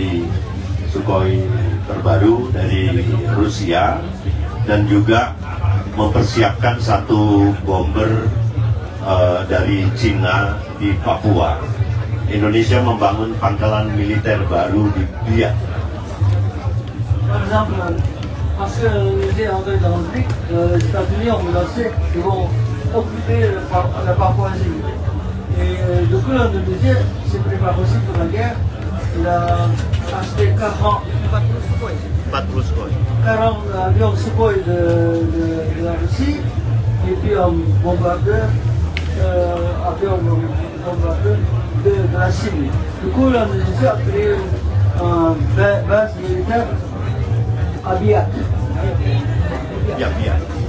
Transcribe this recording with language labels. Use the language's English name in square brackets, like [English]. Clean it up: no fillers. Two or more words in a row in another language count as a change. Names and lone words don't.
[Indonesian] terbaru dari Rusia, dan juga mempersiapkan satu bomber dari Cina di Papua. Indonesia membangun pangkalan militer baru di Biak. [French] Par exemple, parce que l'Indonésie est entrée dans le BRIC, les États-Unis ont menacé qu'ils vont occuper la Papouasie. Et du coup, l'Indonésie s'est préparée aussi pour la guerre. Il a acheté 40 avions Sukhoi de la Russie, et puis un bombardeur, de la Chine. Du coup, l'Indonésie a créé une base militaire à Biak. Biak.